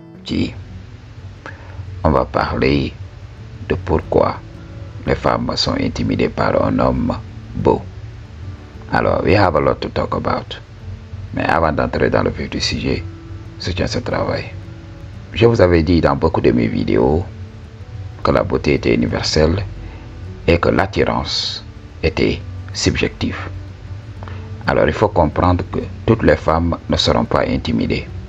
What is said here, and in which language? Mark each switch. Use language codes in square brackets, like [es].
[fr] aujourd'hui, on va parler de pourquoi les femmes sont intimidées par un homme beau. [en] Alors, we have a lot to talk about. [fr] Mais avant d'entrer dans le vif du sujet, je tiens ce travail. Je vous avais dit dans beaucoup de mes vidéos que la beauté était universelle et que l'attirance était subjective. Alors il faut comprendre que toutes les femmes ne seront pas intimidées.